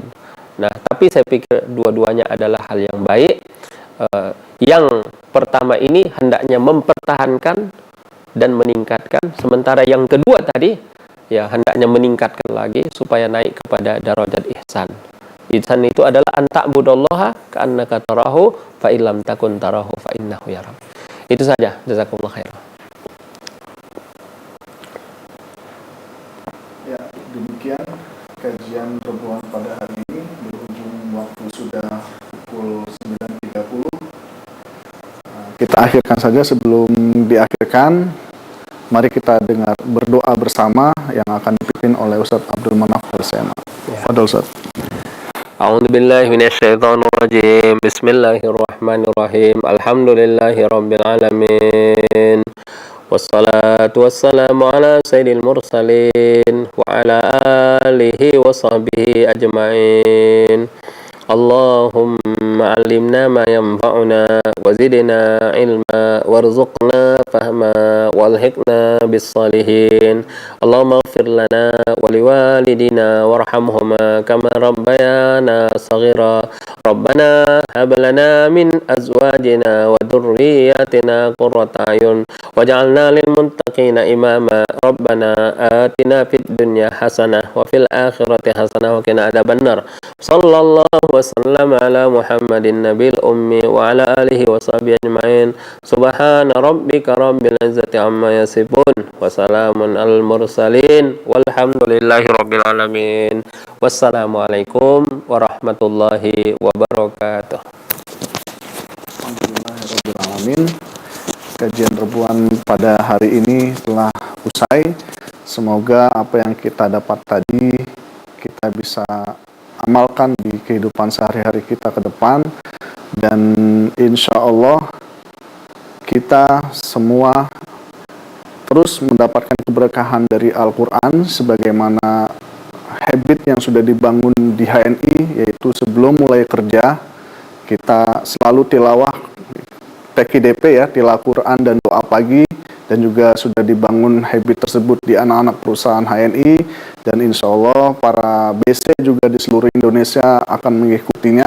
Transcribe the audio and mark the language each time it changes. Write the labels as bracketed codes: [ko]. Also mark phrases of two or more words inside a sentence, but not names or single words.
[id] Nah, tapi saya pikir dua-duanya adalah hal yang baik. Yang pertama ini hendaknya mempertahankan dan meningkatkan, sementara yang kedua tadi, ya, hendaknya meningkatkan lagi supaya naik kepada darajat ihsan. Ihsan itu adalah [ar] أن تعبد الله كأنك تراه فإن لم تكن تراه فإنه يراك. [id] Itu saja. [ar] جزاكم الله خيرا. [id] Ya, demikian kajian pertemuan pada hari ini. Berhubung waktu sudah pukul 9.30, kita akhirkan saja. Sebelum diakhirkan, mari kita dengar berdoa bersama yang akan dipimpin oleh Ustaz Abdul Manaf Al-Sema. Fadhil Ustaz. [ar] أعوذ بالله من الشيطان الرجيم. بسم الله الرحمن الرحيم. الحمد لله رب العالمين. والصلاة والسلام على سيد المرسلين وعلى آله وصحبه أجمعين. اللهم علمنا ما ينفعنا وزدنا علما وارزقنا فهما وألحقنا بالصالحين. اللهم اغفر لنا ولوالدينا وارحمهما كما ربيانا صغيرا. ربنا هب لنا من أزواجنا وذرياتنا قرة أعين واجعلنا للمتقين إماما. ربنا آتنا في الدنيا حسنة وفي الآخرة حسنة وقنا عذاب النار. صلى الله وسلم على محمد النبي الأمي وعلى آله وصحبه أجمعين. سبحان ربك رب العزة عما يصفون وسلام على المرسلين والحمد لله رب العالمين. والسلام عليكم ورحمة الله وبركاته. الحمد لله رب العالمين. [id] Kajian Rebuan pada hari ini telah usai. Semoga apa yang kita dapat tadi kita bisa amalkan di kehidupan sehari-hari kita ke depan, dan [ar] إن شاء الله [id] kita semua terus mendapatkan keberkahan dari Al-Quran sebagaimana habit yang sudah dibangun di HNI, yaitu sebelum mulai kerja kita selalu tilawah TQDP ya, tilawah Quran dan doa pagi, dan juga sudah dibangun habit tersebut di anak-anak perusahaan HNI, dan [ar] إن شاء الله [id] para BC juga di seluruh Indonesia akan mengikutinya.